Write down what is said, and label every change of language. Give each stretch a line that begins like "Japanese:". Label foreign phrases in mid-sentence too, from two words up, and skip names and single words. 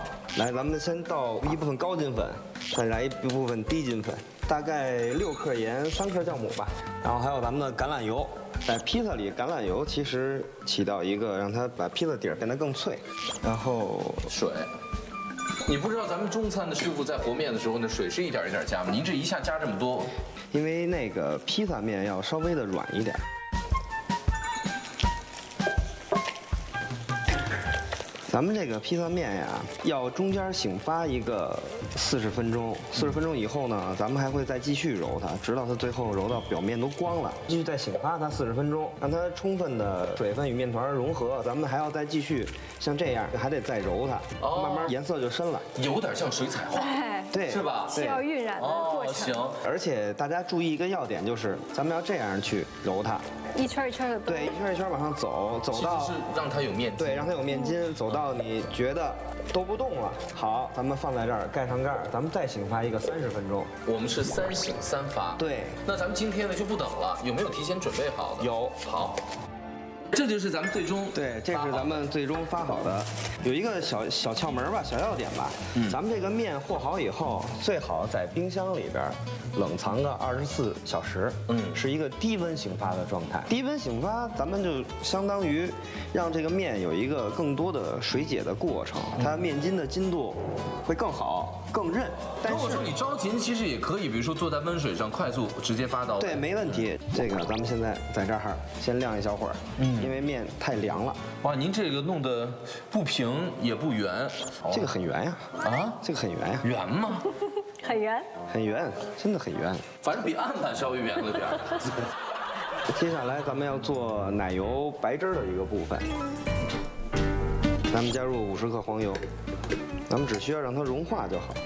Chinese: 來，咱們先倒一部分高筋粉，再來一部分低筋粉，大概6克鹽，3克酵母吧。然後還有咱們的橄欖油，在披薩裡，橄欖油其實起到一個讓它把披薩底兒變得更脆。然後水，你不知道咱們中餐的師傅在和面的時候，那水是一點一點加嗎？您這一下加這麼多，因為那個披薩面要稍微的軟一點。咱們這個披薩面呀，要中間醒發一個40分鐘，40分鐘以後呢，咱們還會再繼續揉它，直到它最後揉到表面都光了，繼續再醒發它40分鐘，讓它充分的水分與面團融合。咱們還要再繼續像這樣，還得再揉它，慢慢顏色就深了，有點像水彩畫，對，是吧？需要暈染的過程。行。而且大家注意一個要點，就是咱們要這樣去揉它，一圈一圈的。對，一圈一圈往上走，走到是讓它有面筋，对，讓它有面筋，走到你覺得都不動了，好，咱們放在這兒，蓋上蓋兒，咱們再醒發一個30分鐘。我們是3醒3發。對。那咱們今天呢就不等了，有沒有提前準備好的？有。好。這就是咱們最終對，這是咱們最終發好的，有一個小竅門吧，小要點吧。咱們這個面和好以後，最好在冰箱裡邊冷藏個24小時，是一個低溫醒發的狀態。低溫醒發，咱們就相當於讓這個面有一個更多的水解的過程，它面筋的筋度會更好、更韌。但是如果說你着急，其實也可以，比如說坐在溫水上，快速直接發到。對，沒問題。這個咱們現在在這兒先晾一小會兒，因為面太涼了。哇，您這個弄得不平也不圓，這個很圓呀。啊，這個很圓呀。圓嗎？很圓。很圓，真的很圓。反正比案板稍微圓了點。接下來咱們要做奶油白汁的一個部分，咱們加入50克黃油，咱們只需要讓它融化就好。